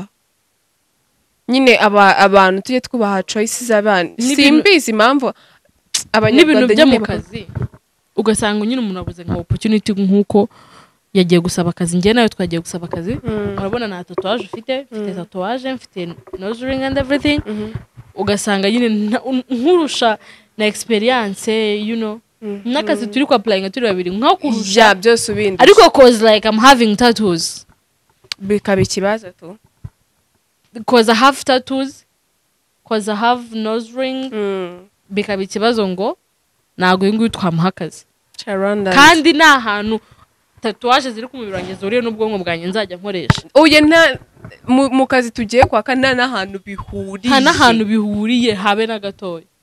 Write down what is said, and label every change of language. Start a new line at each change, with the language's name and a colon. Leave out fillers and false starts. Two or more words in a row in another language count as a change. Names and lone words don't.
Kinyarwanda: Nyine abantu tujye twubaha choices z'abantu. Simbizi impamvu n'ibintu byo mu kazi ugasanga nyine umuntu abuze nka opportunity nkuko yagiye gusaba akazi. Njye nawe twagiye gusaba akazi urabona na tatouage mfite tatouage mfite
English: nose ring and everything.
Kinyarwanda: Ugasanga nyine nkurusha na experience
English: you know
Kinyarwanda: n'akazi turi ku applying turi babiri nka kurusha byose ubindi
English: ariko cause like I'm having tattoos
Kinyarwanda: bikaba ikibazo tu
English: cause I have tattoos cause I have nose ring
Kinyarwanda: bikaba ikibazo ngo nago ingu twamuha akazi kandi nta hantu tatouage ziri ku mubiri wanjye zuriye n'ubwonko bwanjye nzajya nkoresha. Oye nta mu kazi tugiye kwaka nta n'ahantu bihuriye. Nta n'ahantu bihuriye habe na gatoya.